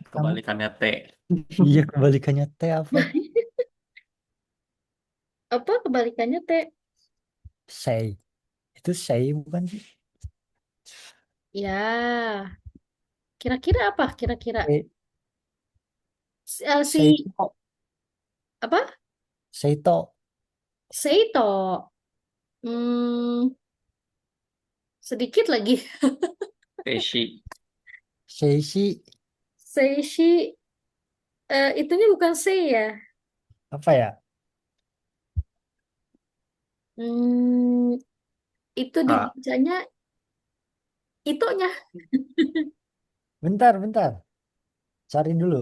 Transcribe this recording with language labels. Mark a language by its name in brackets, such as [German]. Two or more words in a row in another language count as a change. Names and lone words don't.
[Indonesian] yang pertama? kebalikannya T. Iya, kebalikannya T apa? Apa kebalikannya teh? Sei. Itu sei bukan sih? Ya, kira-kira apa? Kira-kira Sei, si Seito. apa? Seito. Seito. Hmm, sedikit lagi. Teshi. Seishi. Seishi. Itunya bukan sei ya. Apa ya? Hmm, itu Kak, dibacanya itonya. Bentar, bentar. Cari dulu.